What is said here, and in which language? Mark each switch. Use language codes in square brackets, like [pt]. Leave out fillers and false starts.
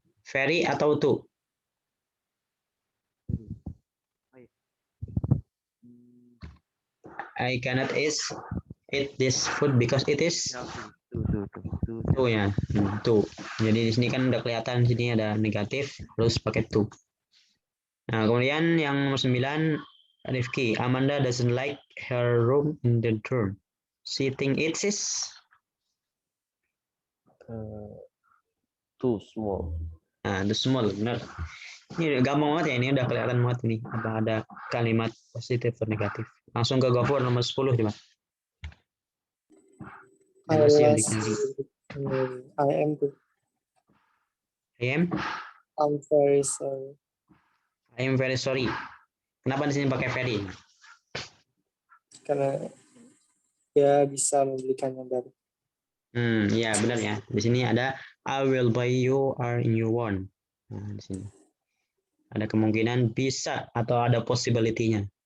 [id] Very atau to? [en] I cannot eat this food because it is to ya. [id] To. Jadi di sini kan udah kelihatan di sini ada negatif, terus pakai to. Nah, kemudian yang nomor 9, Rifki. [en] Amanda doesn't like her room in the dorm. She think it is Too small. [id] nah, the small, benar. Ini gampang banget ya, ini udah kelihatan banget nih apa ada kalimat positif atau negatif. Langsung ke Gofur nomor 10 coba. [en] I am too. I'm very sorry. I am very sorry. [id] Kenapa di sini pakai very? Karena dia bisa membelikan yang baru. Ya benar ya. Di sini ada [en] I will buy you a new one. [id] Nah, di sini ada kemungkinan bisa atau ada possibility-nya.